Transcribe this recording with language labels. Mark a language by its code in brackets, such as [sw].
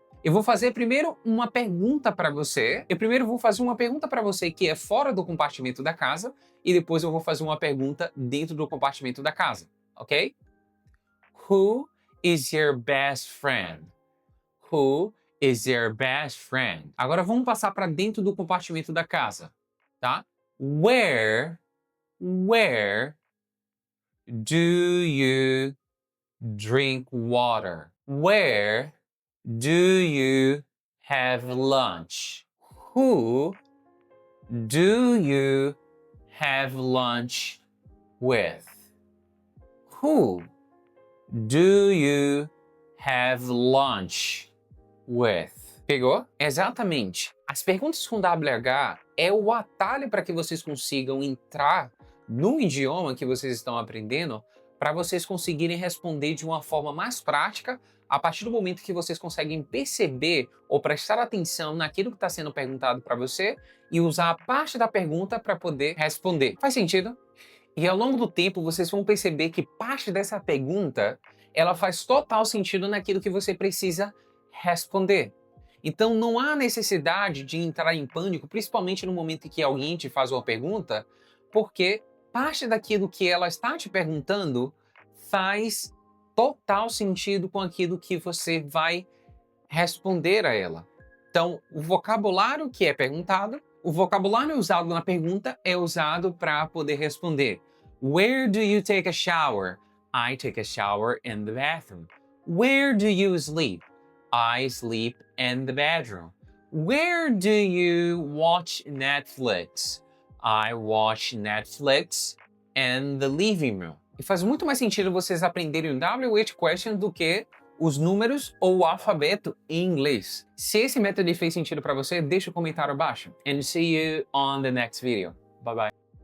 [pt] Eu vou fazer primeiro uma pergunta para você. Eu primeiro vou fazer uma pergunta para você que é fora do compartimento da casa e depois eu vou fazer uma pergunta dentro do compartimento da casa, ok? [en] Who is your best friend? Who is your best friend? [pt] Agora vamos passar para dentro do compartimento da casa, tá? [en] Where do you drink water? Where do you have lunch? Who do you have lunch with? Who do you have lunch with? [pt] Pegou? Exatamente. As perguntas com WH é o atalho para que vocês consigam entrar no idioma que vocês estão aprendendo, para vocês conseguirem responder de uma forma mais prática a partir do momento que vocês conseguem perceber ou prestar atenção naquilo que está sendo perguntado para você e usar a parte da pergunta para poder responder. Faz sentido? E ao longo do tempo vocês vão perceber que parte dessa pergunta ela faz total sentido naquilo que você precisa responder. Então não há necessidade de entrar em pânico, principalmente no momento em que alguém te faz uma pergunta, porque parte daquilo que ela está te perguntando faz total sentido com aquilo que você vai responder a ela. Então, o vocabulário que é perguntado, o vocabulário usado na pergunta é usado para poder responder. [en] Where do you take a shower? I take a shower in the bathroom. Where do you sleep? I sleep in the bedroom. Where do you watch Netflix? I watch Netflix in the living room. [pt] E faz muito mais sentido vocês aprenderem o WH question do que os números ou o alfabeto em inglês. Se esse método fez sentido para você, deixa um comentário abaixo. [en] And see you on the next video. Bye bye.